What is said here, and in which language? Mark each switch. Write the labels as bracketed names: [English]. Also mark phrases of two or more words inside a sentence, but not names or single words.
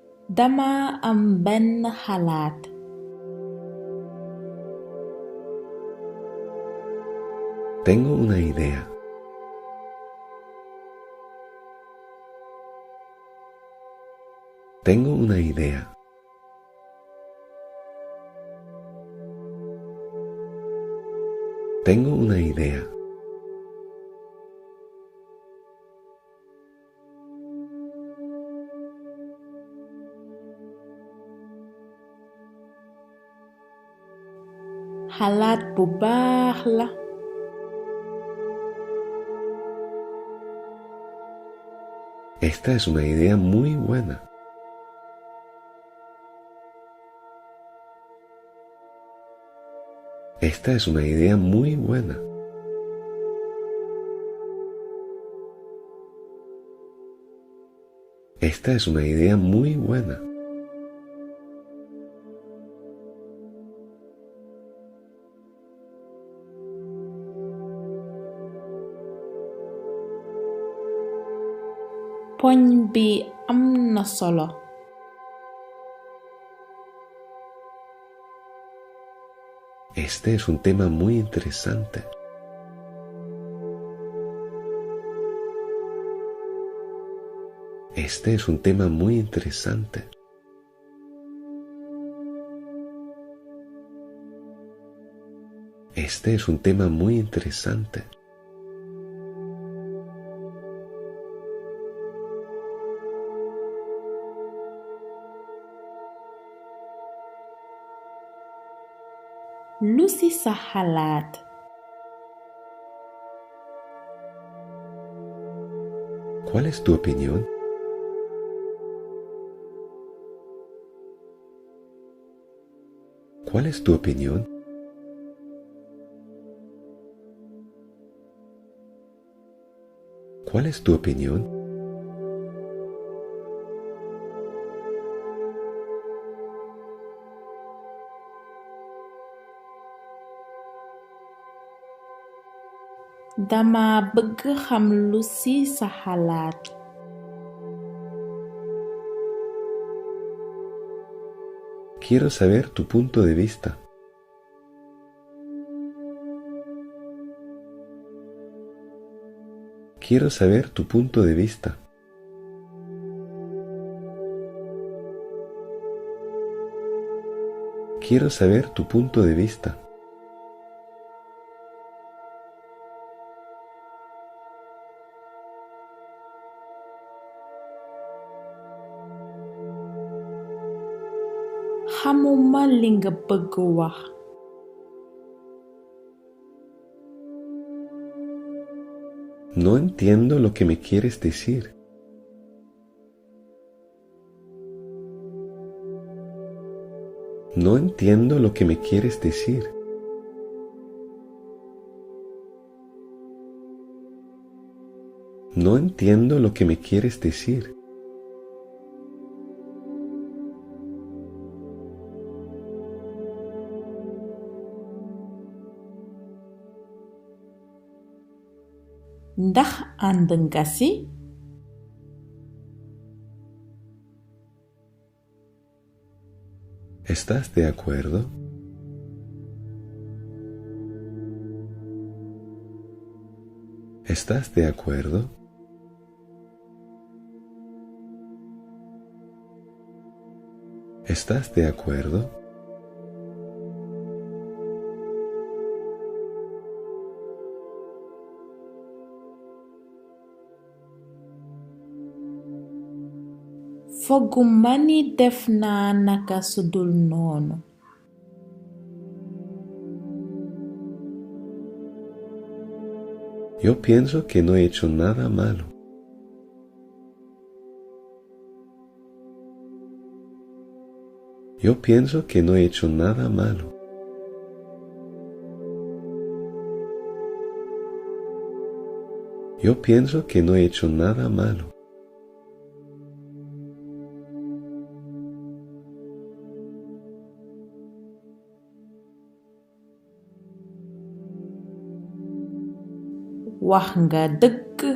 [Wolof] Dama am benn xalaat. [Spanish] Tengo una idea. Tengo una idea. Tengo una idea. [Wolof] Xalaat bu baax la. [Spanish] Esta es una idea muy buena. Esta es una idea muy buena. Esta es una idea muy buena. [Wolof] Poñ bi am na solo. [Spanish] Este es un tema muy interesante. Este es un tema muy interesante. Este es un tema muy interesante. [Wolof] Lu ci sa xalaat? [Spanish] ¿Cuál es tu opinión? ¿Cuál es tu opinión? ¿Cuál es tu opinión? [Wolof] Dama bëgg xam lu ci sa xalaat. [Spanish] Quiero saber tu punto de vista. Quiero saber tu punto de vista. Quiero saber tu punto de vista. [Wolof] Xamuma li nga bëgg wax. [Spanish] No entiendo lo que me quieres decir. No entiendo lo que me quieres decir. No entiendo lo que me quieres decir. [Wolof] Ndax ànd nga ci? [Spanish] ¿Estás de acuerdo? ¿Estás de acuerdo? ¿Estás de acuerdo? [Wolof] Fogguma ni def naa naka sudul noonu. [Spanish] Yo pienso que no he hecho nada malo. Yo pienso que no he hecho nada malo. Yo pienso que no he hecho nada malo. [Wolof] Wax nga dëgg.